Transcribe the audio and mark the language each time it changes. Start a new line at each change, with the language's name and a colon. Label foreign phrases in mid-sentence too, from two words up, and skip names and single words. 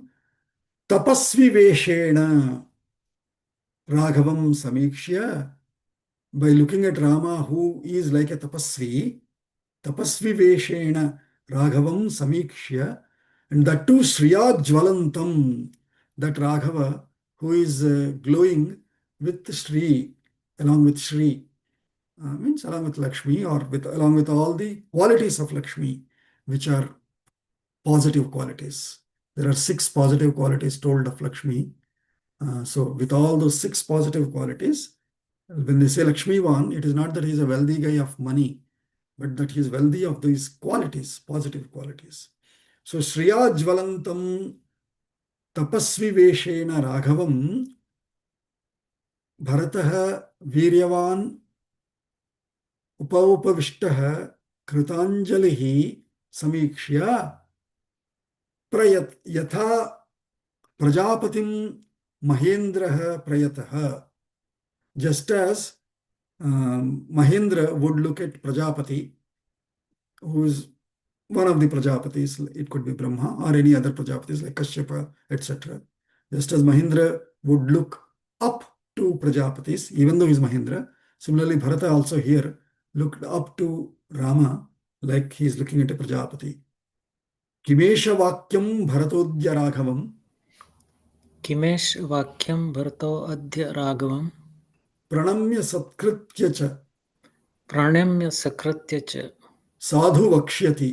Sanskrit: Tapasvi Veshena Raghavam Samikshya,
English: by looking at Rama, who is like a Tapasvi,
Sanskrit: Tapasvi Veshena Raghavam Samikshya,
English: and that too
Sanskrit: Shriya Jvalantam,
English: that Raghava who is glowing with Shri, along with Shri, means along with Lakshmi, or along with all the qualities of Lakshmi, which are positive qualities. There are 6 positive qualities told of Lakshmi. So with all those 6 positive qualities, when they say Lakshmivan, it is not that he is a wealthy guy of money, but that he is wealthy of these qualities, positive qualities.
Sanskrit: So Shriya Jvalantam Tapasvi Veshena Raghavam Bharatah Viryavan Upavishtaha Kritanjalihi Samikshya Prayat Yatha Prajapatim Mahendraha Prayataha.
English: Just as Mahendra would look at Prajapati, who is one of the Prajapatis, it could be Brahma or any other Prajapatis like Kashyapa, etc. Just as Mahendra would look up to Prajapatis, even though he is Mahendra, similarly Bharata also here looked up to Rama like he is looking at a Prajapati.
Sanskrit: Kimesha Vakyam Bharatodya Raghavam Kimesh Vakyam Bharto Adya Raghavam Pranamya Satkritya Cha Pranamya Sakratya Cha साधु वक्ष्यति